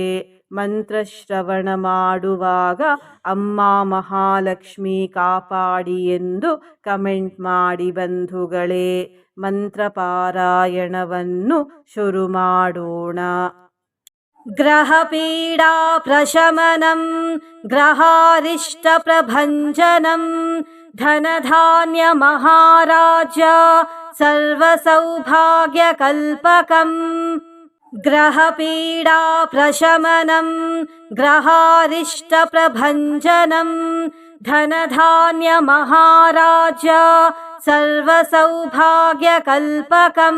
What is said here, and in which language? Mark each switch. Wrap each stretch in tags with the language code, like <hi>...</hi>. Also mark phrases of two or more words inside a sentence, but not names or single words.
<kn>ಮಂತ್ರಶ್ರವಣ ಮಾಡುವಾಗ ಅಮ್ಮ ಮಹಾಲಕ್ಷ್ಮಿ ಕಾಪಾಡಿ ಎಂದು ಕಮೆಂಟ್ ಮಾಡಿ ಬಂಧುಗಳೇ. ಮಂತ್ರ ಪಾರಾಯಣವನ್ನು ಶುರು ಮಾಡೋಣ.</kn> <sa>ಗ್ರಹ ಪೀಡಾ ಪ್ರಶಮನಂ ಗ್ರಹಾರಿಷ್ಟ ಪ್ರಭಂಜನಂ ಧನಧಾನ್ಯ ಮಹಾರಾಜ ಸರ್ವ ಸೌಭಾಗ್ಯ ಕಲ್ಪಕಂ. ಗ್ರಹ ಪೀಡಾ ಪ್ರಶಮನಂ ಗ್ರಹಾರಿಷ್ಟ ಪ್ರಭಂಜನಂ ಧನಧಾನ್ಯ ಮಹಾರಾಜ ಸರ್ವ ಸೌಭಾಗ್ಯ ಕಲ್ಪಕಂ.</sa>